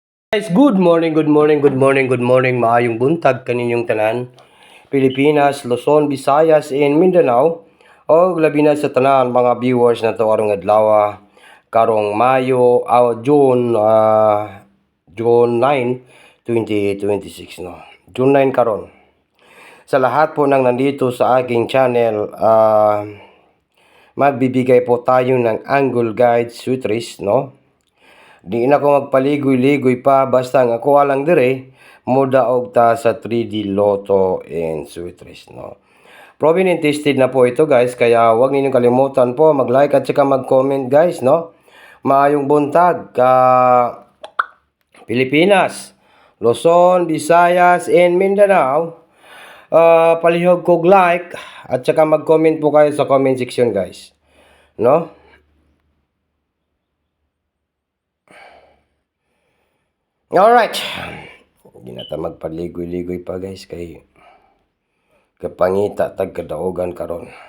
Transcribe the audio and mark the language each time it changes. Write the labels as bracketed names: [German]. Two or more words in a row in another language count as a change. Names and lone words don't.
[English] Guys, good morning, good morning, good morning, good morning. [Cebuano] Maayong buntag kaninyong tanan. Pilipinas, Luzon, Visayas, and Mindanao. O labi na sa tanan mga viewers na to karong adlaw karong Mayo, June 9, 2026 no. [Filipino] June 9 karon. Sa lahat po nang nandito sa aking channel, magbibigay po tayo ng angle guide switches no. [Cebuano] Di na ko magpaligoy-ligoy pa basta nga kuha lang dire modaog ta sa 3D Lotto and Switches no. [English] Proven and tested [Filipino] na po ito guys, kaya huwag ninyong kalimutan po mag-like at saka mag-comment guys no. [Cebuano] Maayong buntag ka Pilipinas, Luzon, Visayas, and Mindanao. Palihog kog [Filipino] like at saka mag-comment po kayo sa [English] comment section [Filipino] guys no. [English] Alright. [Cebuano] Hindi na ta magpaligoy-ligoy pa guys kay kapangita tag kadaogan karon.